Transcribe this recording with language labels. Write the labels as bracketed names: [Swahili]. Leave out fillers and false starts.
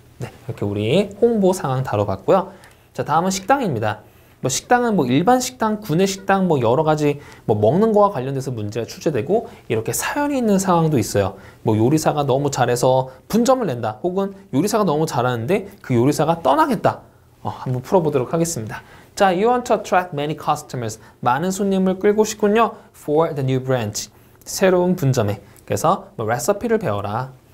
[Korean] 네, 이렇게 우리 홍보 상황 다뤄봤고요. 자, 다음은 식당입니다. 뭐 식당은 뭐 일반 식당, 구내 식당 뭐 여러 가지 뭐 먹는 거와 관련돼서 문제가 출제되고 이렇게 사연이 있는 상황도 있어요. 뭐 요리사가 너무 잘해서 분점을 낸다. 혹은 요리사가 너무 잘하는데 그 요리사가 떠나겠다. 한번 풀어보도록 하겠습니다. [English] 자, you want to attract many customers. [Korean] 많은 손님을 끌고 싶군요. [English] For the new branch. [Korean] 새로운 분점에. 그래서 뭐 레시피를 배워라.